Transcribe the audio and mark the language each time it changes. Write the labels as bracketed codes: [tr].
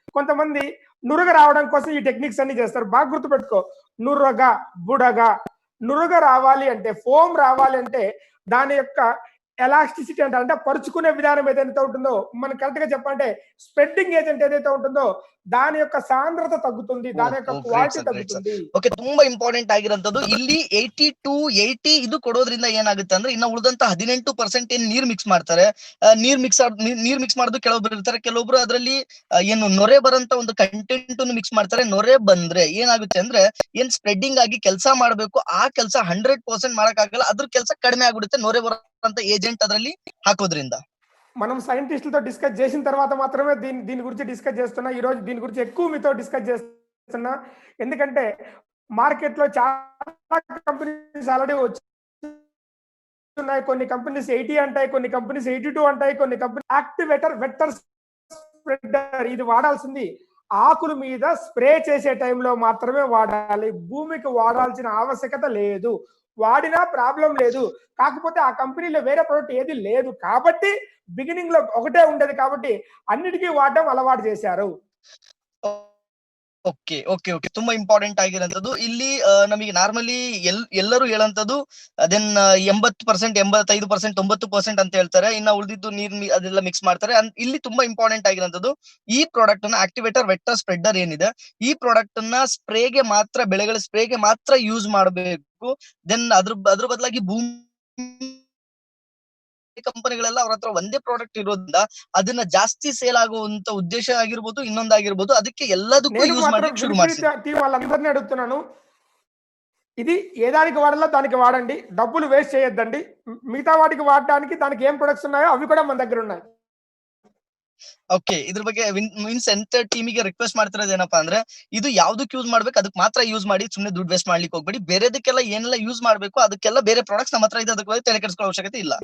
[te] కొంతమంది నురగ రావడం కోసం ఈ టెక్నిక్స్ అన్ని చేస్తారు. బాగా గుర్తుపెట్టుకో, నురగ, బుడగ. నురగ రావాలి అంటే, ఫోమ్ రావాలి అంటే దాని యొక్క ఎలాస్టిసిటీ అంటే పరుచుకునే విధానం ఏదైతే ఉంటుందో, మనం కరెక్ట్ గా చెప్పాలంటే స్ప్రెడ్డింగ్ ఏజెంట్ ఏదైతే ఉంటుందో దాని యొక్క సాంద్రత తగ్గుతుంది, దాని యొక్క క్వాలిటీ తగ్గుతుంది. [en] Okay. [kn] ತುಂಬಾ ಇಂಪಾರ್ಟೆಂಟ್ ಆಗಿರೋಂಥದ್ದು ಇಲ್ಲಿ 82 80 ಇದು ಕೊಡೋದ್ರಿಂದ ಏನಾಗುತ್ತೆ ಅಂದ್ರೆ ಇನ್ನ ಉಳಿದಂತ 18% ಏನ್ ನೀರ್ ಮಿಕ್ಸ್ ಮಾಡ್ತಾರೆ. ನೀರ್ ಮಿಕ್ಸ್ ಮಾಡೋದು ಕೆಲವೊಬ್ರು ಇರ್ತಾರೆ. ಕೆಲವೊಬ್ರು ಅದರಲ್ಲಿ ಏನು ನೊರೆ ಬರಂತ ಒಂದು ಕಂಟೆಂಟ್ ಮಿಕ್ಸ್ ಮಾಡ್ತಾರೆ. ನೊರೆ ಬಂದ್ರೆ ಏನಾಗುತ್ತೆ ಅಂದ್ರೆ ಏನ್ ಸ್ಪ್ರೆಡ್ಡಿಂಗ್ ಆಗಿ ಕೆಲಸ ಮಾಡ್ಬೇಕು ಆ ಕೆಲಸ 100% ಮಾಡಕ್ಕಾಗಲ್ಲ. ಅದ್ರ ಕೆಲಸ ಕಡಿಮೆ ಆಗ್ಬಿಡುತ್ತೆ ನೊರೆ ಬರಂತ ఏజెంట్ ಅದರಲ್ಲಿ ಹಾಕೋದ್ರಿಂದ. [te] మనం సైంటిస్టులతో డిస్కస్ చేసిన తర్వాత మాత్రమే దీని గురించి డిస్కస్ చేస్తున్నా. ఈ రోజు దీని గురించి ఎక్కువ మీతో డిస్కస్ చేస్తున్నా. ఎందుకంటే మార్కెట్ లో చాలా కంపెనీస్ ఆల్రెడీ వచ్చున్నాయి. కొన్ని కంపెనీస్ 80 అంటాయి, కొన్ని కంపెనీస్ 82 అంటాయి, కొన్ని కంపెనీ యాక్టివేటర్, వెక్టర్, స్ప్రెడర్ ఇది వాడాల్సింది ఆకుల మీద స్ప్రే చేసే టైంలో మాత్రమే వాడాలి. భూమికి వాడాల్సిన ఆవశ్యకత లేదు. వాడినా ప్రాబ్లం లేదు. కాకపోతే ఆ కంపెనీలో వేరే ప్రొడక్ట్ ఏది లేదు కాబట్టి బిగినింగ్ లో ఒకటే ఉండేది కాబట్టి అన్నిటికీ వాడడం అలవాటు చేశారు. [kn] ಓಕೆ ಓಕೆ ಓಕೆ ತುಂಬಾ ಇಂಪಾರ್ಟೆಂಟ್ ಆಗಿರೋಂಥದ್ದು ಇಲ್ಲಿ ನಮಗೆ ನಾರ್ಮಲಿ ಎಲ್ಲರೂ ಹೇಳಂತದ್ದು ದೆನ್ 80%, 85%, 90% ಅಂತ ಹೇಳ್ತಾರೆ. ಇನ್ನ ಉಳಿದಿದ್ದು ನೀರ್ ಅದೆಲ್ಲ ಮಿಕ್ಸ್ ಮಾಡ್ತಾರೆ. ಇಲ್ಲಿ ತುಂಬಾ ಇಂಪಾರ್ಟೆಂಟ್ ಆಗಿರೋಂಥದ್ದು ಈ ಪ್ರಾಡಕ್ಟ್ ಅನ್ನ ಆಕ್ಟಿವೇಟರ್ ವೆಕ್ಟರ್ ಸ್ಪ್ರೆಡರ್ ಏನಿದೆ, ಈ ಪ್ರಾಡಕ್ಟ್ ಅನ್ನ ಸ್ಪ್ರೇಗೆ ಮಾತ್ರ, ಬೆಳೆಗಳ ಸ್ಪ್ರೇಗೆ ಮಾತ್ರ ಯೂಸ್ ಮಾಡಬೇಕು. ದೆನ್ ಅದ್ರ ಬದಲಾಗಿ ಭೂಮಿ ಕಂಪನಿಗಳೆಲ್ಲ ಅವ್ರ ಹತ್ರ ಒಂದೇ ಪ್ರಾಡಕ್ಟ್ ಇರೋದ್ರಿಂದ ಅದನ್ನ ಜಾಸ್ತಿ ಸೇಲ್ ಆಗುವಂತ ಉದ್ದೇಶ ಆಗಿರ್ಬೋದು, ಇನ್ನೊಂದಾಗಿರ್ಬೋದು, ಅದಕ್ಕೆ ಎಲ್ಲದಕ್ಕೂ [te] నేను యూజ్ మాత్రం [kn] ಮಾಡ್ಲಿಕ್ಕೆ ಶುರು [te] వినిపిడి [kn] ಮಾಡ್ಸಿದ್ರು. [te] టీం వాళ్ళందరినీ అడుగుతున్నాను. ఇది ఏ దానికి వాడాలో దానికి వాడండి. డబ్బులు వేస్ట్ చేయొద్దండి. మిగతా వాటికి వాడడానికి దానికి ఏం ప్రొడక్ట్స్ ఉన్నాయో అవి కూడా మన దగ్గర ఉన్నాయి. [kn] ಓಕೆ, ಇದ್ರ ಬಗ್ಗೆ ಮೀನ್ಸ್ ಎಂಟರ್ ಟೀಮಿಗೆ ರಿಕ್ವೆಸ್ಟ್ ಮಾಡ್ತಿರೋದು ಏನಪ್ಪಾ ಅಂದ್ರೆ, ಇದು ಯಾವ್ದಕ್ಕೆ ಯೂಸ್ ಮಾಡ್ಬೇಕು ಅದಕ್ಕೆ ಮಾತ್ರ ಯೂಸ್ ಮಾಡಿ, ಸುಮ್ನೆ ದುಡ್ಡು ವೇಸ್ಟ್ ಮಾಡ್ಲಿಕ್ಕೆ ಹೋಗ್ಬೇಡಿ. ಬೇರೆದಕ್ಕೆಲ್ಲ ಏನೆಲ್ಲ ಯೂಸ್ ಮಾಡ್ಬೇಕು ಅದಕ್ಕೆಲ್ಲ ಬೇರೆ ಪ್ರಾಡಕ್ಟ್ಸ್ ನಮ್ಮ ಹತ್ರ ಇದೆ, ಅದಕ್ಕೆ ತಲೆ ಕೆಡಿಸ್ಕೊಳ್ಳೋ ಅವಶ್ಯಕತೆ ಇಲ್ಲ.